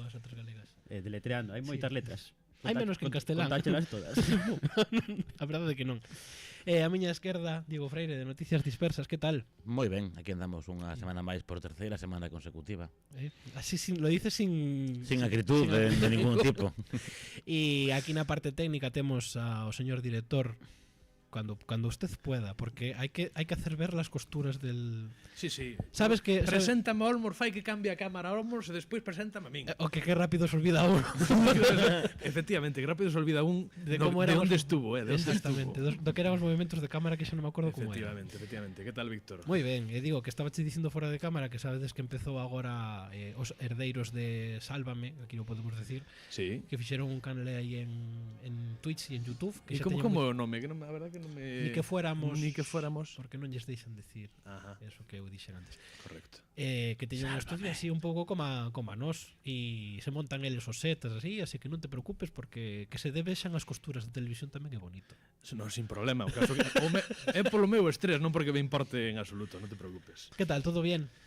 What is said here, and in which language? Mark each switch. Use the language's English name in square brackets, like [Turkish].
[Galician] as letras galegas. Deletreando, hai moitas letras. Hai menos que en castelán. Contáchelas todas. A verdade é que non. A miña esquerda, Diego Freire, de Noticias Dispersas, que tal? Moi ben, aquí andamos unha semana máis por terceira semana consecutiva. [Spanish] Así lo dices sin acritud de ningún tipo. [Galician] E aquí na parte técnica temos ao señor director [Spanish] cuando usted pueda, [Galician] porque hai que hacer ver las costuras del... [Spanish] Sí, sí. [Galician] Sabes que... Preséntame a Olmos, fai que cambie a cámara a Olmos e despois preséntame a min. O que rápido se olvida uno. Efectivamente, que rápido se olvida un [Spanish] de cómo éramos, [Galician] de onde estuvo, de exactamente, do que eran os movimentos de cámara que xa non me acordo como era. Efectivamente. Que tal, Víctor? Moi ben, e digo que estaba che dicindo fora de cámara que sabedes que empezou agora os herdeiros de Sálvame, [Spanish] aquí lo podemos decir, sí, [Galician] que fixeron un canal aí en Twitch e en YouTube. Que como o nome? Que non, a verdade que non me... Ni que fuéramos, porque non lles deixan decir. Ajá. Eso que eu dixen antes. Correcto. Que teñen un estudio así un pouco como a nós, e se montan eles os sets así que non te preocupes, porque que se debexan as costuras de televisión tamén é bonito. Non, sin problema, o caso que é polo meu estrés, non porque me importe en absoluto, non te preocupes. [Spanish] Que tal, todo bien?